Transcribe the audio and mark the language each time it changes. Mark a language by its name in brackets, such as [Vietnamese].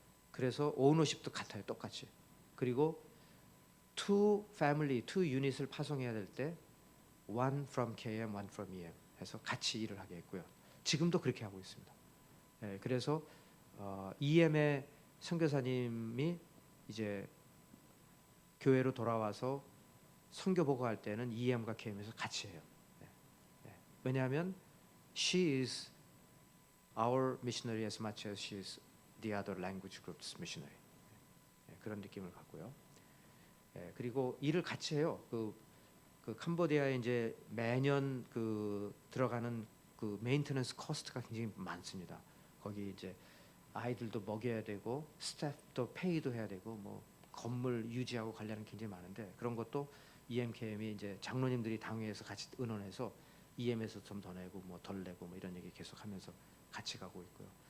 [Korean] 그래서 오너십도 같아요, 똑같이. 그리고 [English] two family, two unit [Korean] 을 파송해야 될 때 [English] one from KM, one from EM [Korean] 해서 같이 일을 하게 했고요. 지금도 그렇게 하고 있습니다. 그래서 EM의 선교사님이 이제 교회로 돌아와서 선교 보고할 때는 EM과 KM에서 같이 해요. 왜냐하면 [English] she is our missionary as much as she is the other language group's missionary. [Korean] 그런 느낌을 갖고요. 그리고 일을 같이 해요. 그 캄보디아에 이제 매년 들어가는 그 메인테넌스 코스트가 굉장히 많습니다. 거기 이제 아이들도 먹여야 되고 스태프도 페이도 해야 되고 뭐 건물 유지하고 관리하는 게 굉장히 많은데 그런 것도 EMKM이 이제 장로님들이 당회에서 같이 의논해서 EM에서 좀 더 내고 뭐 덜 내고 뭐 이런 얘기 계속하면서 같이 가고 있고요.